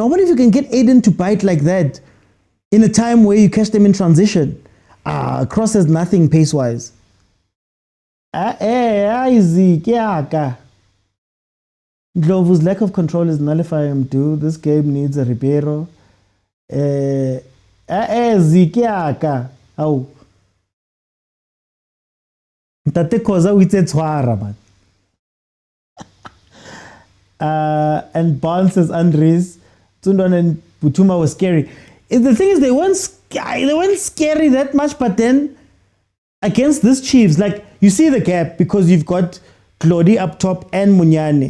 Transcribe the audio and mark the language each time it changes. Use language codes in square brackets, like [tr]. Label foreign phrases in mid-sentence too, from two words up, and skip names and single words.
[en] What if you can get Aiden to bite like that in a time where you catch them in transition? Cross has nothing pace-wise. Ndlovu's lack of control is nullifying him too. This game needs a Ribeiro. Oh. [tn] Tate khoza o itse tshwara man. [en] And Barnes says Andres, Tsundwan and Butuma was scary. The thing is, they weren't scary that much, but then against this Chiefs, like, you see the gap because you've got Claudi up top and Munyane.